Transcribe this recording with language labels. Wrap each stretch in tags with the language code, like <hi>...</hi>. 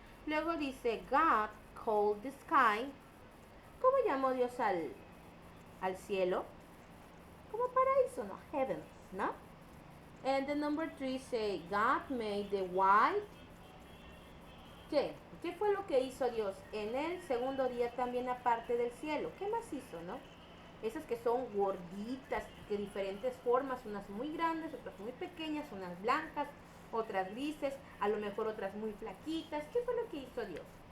<es>Luego dice,</es> <en>God called the sky.</en> <es>¿Cómo llamó Dios al cielo? Como paraíso, ¿no? Heaven, ¿no?</es> <en>And the number 3 say, God made the white.</en> <es>¿Qué? ¿Qué fue lo que hizo Dios en el segundo día también aparte del cielo? ¿Qué más hizo, no? Esas que son gorditas, de diferentes formas, unas muy grandes, otras muy pequeñas, unas blancas, otras grises, a lo mejor otras muy flaquitas. ¿Qué fue lo que hizo Dios?</es>